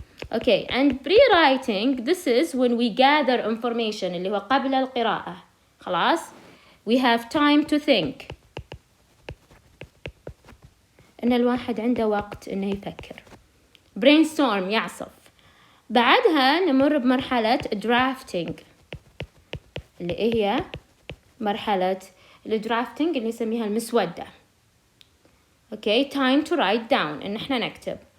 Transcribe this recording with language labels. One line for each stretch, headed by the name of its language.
English: Okay, and pre-writing, this is when we gather information
Arabic: اللي هو قبل القراءة.
English: خلاص, we have time to think.
Arabic: إن الواحد عنده وقت إنه يفكر. brainstorm، يعصف. بعدها نمر بمرحلة drafting اللي هي مرحلة الدرافتنج اللي نسميها المسودة.
English: Okay, time to write down،
Arabic: إن احنا نكتب.